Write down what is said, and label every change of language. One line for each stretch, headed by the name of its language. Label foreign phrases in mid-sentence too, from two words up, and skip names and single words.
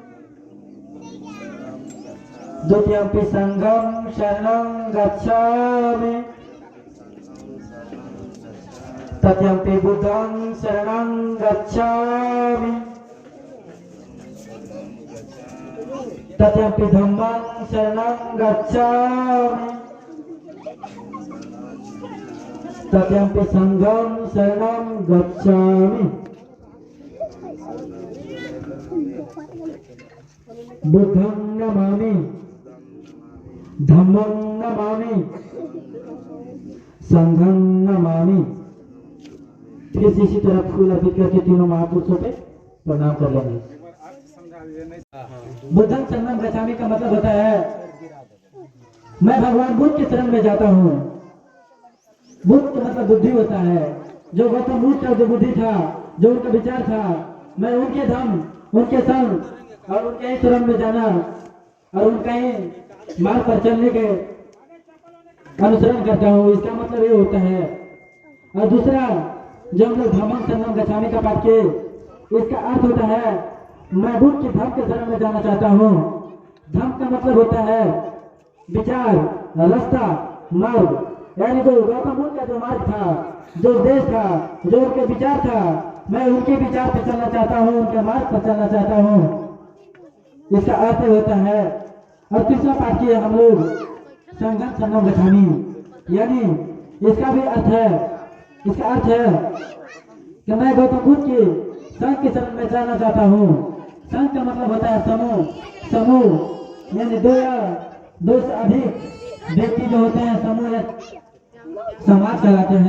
Pali: द्वितीयंपि संघं शरणं गच्छामि तृतीयंपि बुद्धं शरणं गच्छामि तृतीयंपि धम्मं शरणं गच्छामि तृतीयंपि संघं शरणं गच्छामि। बुद्धं नमामि धम्मं नमामि संघं नमामि।
Hindi: फिर इसी तरह फूल अर्पित करके तीनों महापुरुषों पे प्रणाम कर लेंगे।
Pali: बुद्धं शरणं गच्छामि
Hindi: का मतलब होता है मैं भगवान बुद्ध के शरण में जाता हूँ। बुद्ध का मतलब बुद्धि होता है। जो गौतम बुद्ध का जो बुद्धि था, जो उनका विचार था, मैं उनके धम्म, उनके संग और उनके ही शरण में जाना और उनका ही मार्ग पर चलने के अनुसरण करता हूँ। इसका मतलब ये होता है। और दूसरा जो हम लोग
Pali: धम्मं शरणं गच्छामि
Hindi: का पाठ किए, इसका अर्थ होता है मैं बुद्ध के धर्म के शरण में जाना चाहता हूँ। धर्म का मतलब होता है विचार, रास्ता, मार्ग। यानी जो गौतम बुद्ध का जो मार्ग था, जो देश था, जो उनके विचार था, मैं उनके विचार पर चलना चाहता हूँ, उनके मार्ग पर चलना चाहता हूँ। इसका अर्थ होता है। और तीसरा पाठ किए हम लोग
Pali: संघं शरणं गच्छामि,
Hindi: यानी इसका भी अर्थ है, इसका अर्थ है कि मैं गौतम बुद्ध के संघ के शरण में जाना चाहता हूँ। संघ का मतलब होता है समूह। समूह यानी दो या दो से अधिक व्यक्ति जो होते हैं समूह या समाज कहलाते हैं।